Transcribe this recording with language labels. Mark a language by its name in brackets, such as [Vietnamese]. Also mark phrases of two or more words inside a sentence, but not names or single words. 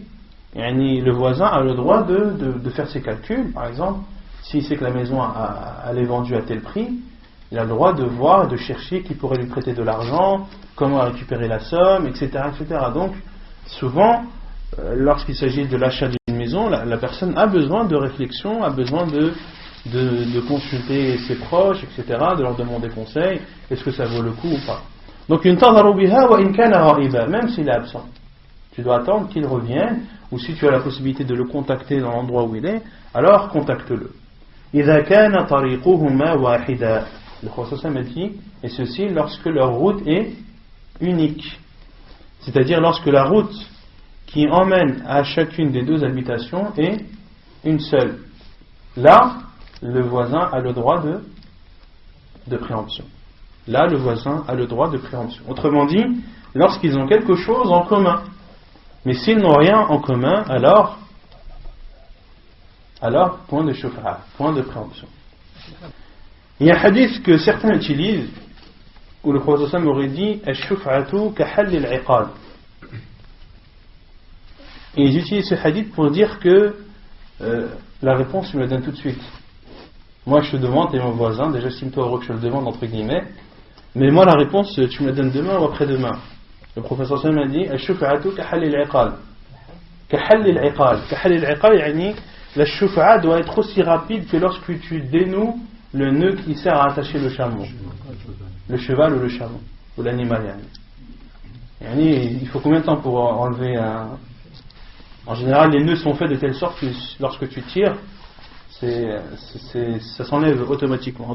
[French] Le voisin a le droit de faire ses calculs, par exemple, s'il sait que la maison elle est vendue à tel prix, il a le droit de voir, de chercher qui pourrait lui prêter de l'argent, comment récupérer la somme, etc. etc. Donc, souvent, lorsqu'il s'agit de l'achat d'une maison, la personne a besoin de réflexion, a besoin de consulter ses proches, etc., de leur demander conseil, est-ce que ça vaut le coup ou pas. Donc, [Arabic] ينتظر بها وإن كان غائبا, [French] même s'il est absent. Tu dois attendre qu'il revienne, ou si tu as la possibilité de le contacter dans l'endroit où il est, alors contacte-le. [Arabic] إذا كان طريقهما واحدا. [French] Le prophète a dit, et ceci lorsque leur route est unique. C'est-à-dire lorsque la route qui emmène à chacune des deux habitations est une seule. Là, le voisin a le droit de préemption. Là, le voisin a le droit de préemption. Autrement dit, lorsqu'ils ont quelque chose en commun. Mais s'ils n'ont rien en commun, alors point de shuf'a, point de préemption. Il y a un hadith que certains utilisent où le prophète aurait dit [Arabic] الشفعة كحل العقال. [French] Et ils utilisent ce hadith pour dire que la réponse, tu me la donnes tout de suite. Moi, je te demande, t'es mon voisin, déjà estime-toi heureux que je le demande, entre guillemets. Mais moi, la réponse, tu me la donnes demain ou après-demain. Le professeur Sam a dit [Arabic] الشفعة كحل العقال. كحل العقال. كحل العقال, [French] la shuf'a doit être aussi rapide que lorsque tu dénoues le nœud qui sert à attacher le chameau. Le cheval ou le chameau. Ou l'animal. Il faut combien de temps pour enlever un... En général, les nœuds sont faits de telle sorte que lorsque tu tires, ça s'enlève automatiquement.